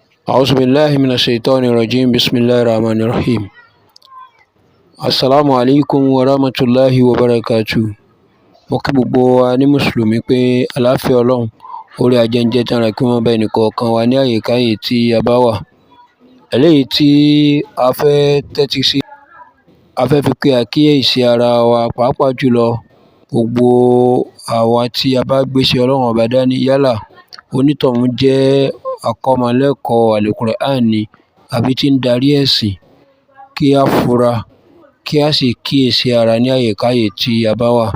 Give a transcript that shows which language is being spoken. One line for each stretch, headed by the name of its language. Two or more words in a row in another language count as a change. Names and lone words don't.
Arabic: أعوذ بالله من الشيطان الرجيم بسم الله الرحمن الرحيم السلام عليكم ورحمة الله وبركاته.
Yoruba: Mo kí gbogbo wa ní mùsùlùmí pé àlàáfíà Ọlọ́run orí ajẹ́njẹ́ tán rẹ̀ kí wọ́n bá ẹnìkọ̀ọ̀kan wa ní àyíkáyè tí a bá wà. Eléyìí tí a fẹ́ tẹ́tí sí, a fẹ́ fi pé àkíyèsí ara wa pàápàá jùlọ gbogbo àwa tí a bá gbéṣẹ́ Ọlọ́run ọba dání yálà onítọ̀hún jẹ́ akọ́mọlẹ́kọ̀ọ́ Al-Qur'an ni àbí tí ń darí ẹ̀sìn, kí a fura kí a sì kíyèsí ara ní àyíkáyè tí a bá wà.